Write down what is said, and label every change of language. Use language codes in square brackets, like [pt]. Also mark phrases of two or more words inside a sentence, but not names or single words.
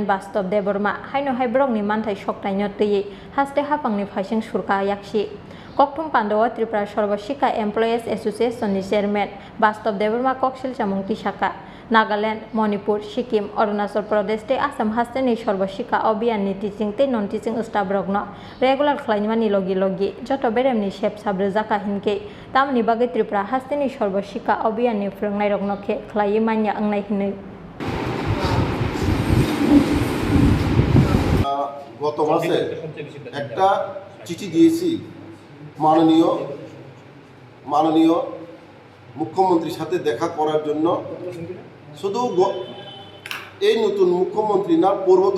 [trp] बास्तव देवर्मा हायनोहाय ब्रंनि मानथाय सकथायनो तैयै हास्ते हाफांनि फाइसिं सुरका याक्षि कक्थुम पान्डव त्रिपुरा सर्वशिक्षा एमप्लयिज एसोसिएशननि चेयरमैन बास्तव देवर्मा कक्सिल चामुं तिसाखा नागालैंड मणिपुर सिक्किम अरुणाचल प्रदेश ते आसाम हास्तिनि सर्वशिक्षा अभियाननि टिचिं ते [en] non teaching staff [trp] रकनो रेगुलार खालामनायनि लगे लगे जत बेरेमनि सेबसाब रजाका हिनके तामनि बागै त्रिपुरा हास्तिनि सर्वशिक्षा अभियाननि फ्रंनायरकनो के खलाई मान्या अंनाय हिनै [bn] গত মাসে একটা চিঠি দিয়েছি মাননীয় মুখ্যমন্ত্রীর সাথে দেখা করার জন্য শুধু এই নতুন মুখ্যমন্ত্রী না পূর্বতন